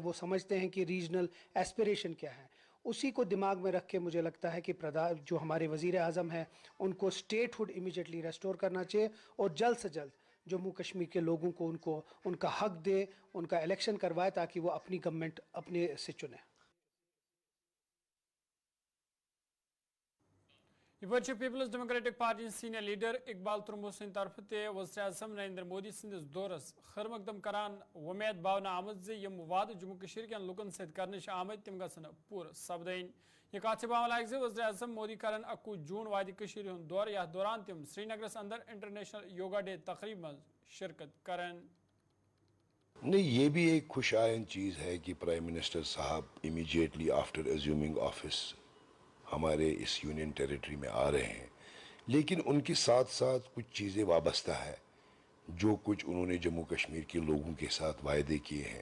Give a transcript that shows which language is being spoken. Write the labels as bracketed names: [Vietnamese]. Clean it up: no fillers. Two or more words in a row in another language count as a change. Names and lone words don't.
[Urdu] وہ سمجھتے ہیں کہ [English] regional aspiration [Urdu] کیا ہے، اسی کو دماغ میں رکھ کے مجھے لگتا ہے کہ جو ہمارے وزیر اعظم ہیں ان کو [English] statehood immediately restore [Urdu] کرنا چاہیے اور جلد سے جلد جموں کشمیر کے لوگوں کو ان کا حق دے، ان کا الیکشن کروائے تاکہ وہ اپنی گورنمنٹ اپنے سے چنے. [Kashmiri] یہ پیپلز ڈیموکریٹک پارٹی سینئر لیڈر اقبال ترمبو سند طرف وزیر اعظم نریندر مودی سندس دورس خیر مقدم کران ومید باونہ آمد یم وعدہ جموں کشمیر کین لکن ست کرنے آمت تم گھن پور سپدین یہ کت باون لائق وزیر اعظم مودی کرن 21 جون وادی کشیر ہند دور یتھ دوران تم سری نگرس اندر انٹرنیشنل یوگا ڈے تقریب مز شرکت کرن. [Urdu] نہیں، یہ بھی ایک خوش آئند چیز ہے کہ [English] prime minister [Urdu] صاحب [English] immediately after assuming office [Urdu] ہمارے اس [English] union territory [Urdu] میں آ رہے ہیں، لیکن ان کے ساتھ ساتھ کچھ چیزیں وابستہ ہے جو کچھ انہوں نے جموں کشمیر کے لوگوں کے ساتھ وعدے کیے ہیں.